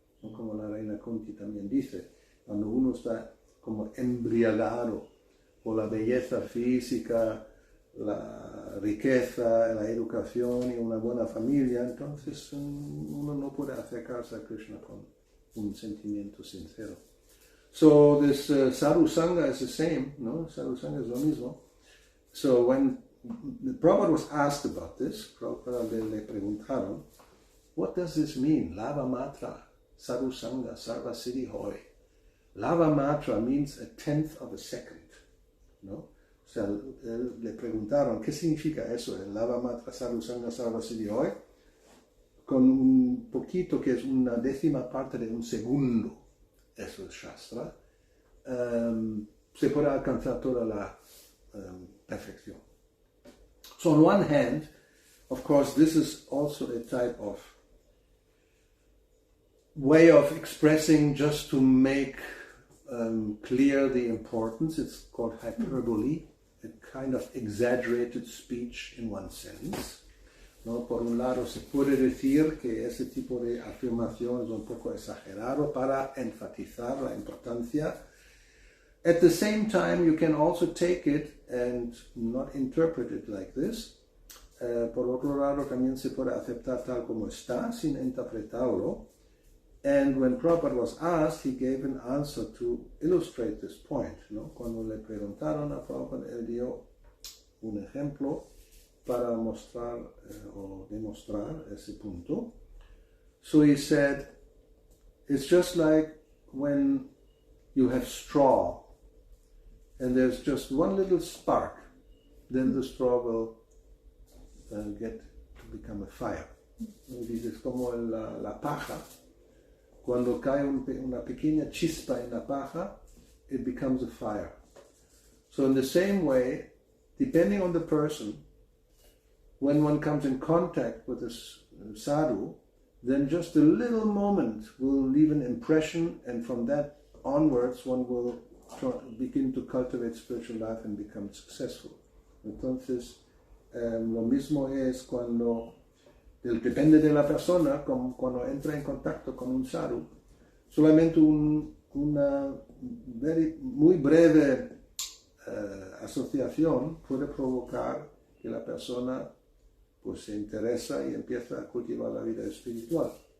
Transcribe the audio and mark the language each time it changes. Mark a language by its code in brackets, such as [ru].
[es] Como la reina Kunti también dice, cuando uno está como embriagado por la belleza física, la riqueza, la educación y una buena familia, entonces uno no puede acercarse a Krishna con un sentimiento sincero. [en] So this sadhu sangha is the same, no? [es] Sadhu sangha es lo mismo. [en] So when the Prabhupada was asked about this, [es] Prabhupada le preguntaron, [en] what does this mean? [bn] Lava matra, sadhu sangha, sarva siddhi hoy. [en] Lava matra means 1/10 of a second, no? [es] sea, le preguntaron, ¿qué significa eso? El Lava Matra Sarusanga Sarvasiddhi hoy, con un poquito que es una décima parte de un segundo, eso es Shastra, se puede alcanzar toda la perfección. [en] So on one hand, of course, this is also a type of way of expressing just to make clear the importance. It's called hyperbole, a kind of exaggerated speech in one sense. [es] ¿No? Por un lado, se puede decir que ese tipo de afirmación es un poco exagerado para enfatizar la importancia. [en] At the same time, you can also take it and not interpret it like this. [es] Por otro lado, también se puede aceptar tal como está, sin interpretarlo. [en] And when Prabhupada was asked, he gave an answer to illustrate this point. [es] ¿No? Cuando le preguntaron a Prabhupada, él dio un ejemplo para mostrar o demostrar ese punto. [en] So he said, it's just like when you have straw and there's just one little spark, then the straw will get to become a fire. [es] Es como la paja. Cuando cae una pequeña chispa en la paja, [en] it becomes a fire. So in the same way, depending on the person, when one comes in contact with a sadhu, then just a little moment will leave an impression, and from that onwards one will begin to cultivate spiritual life and become successful. [es] Entonces, lo mismo es cuando, depende de la persona, cuando entra en contacto con un sadhu, solamente una muy breve asociación puede provocar que la persona pues se interesa y empieza a cultivar la vida espiritual.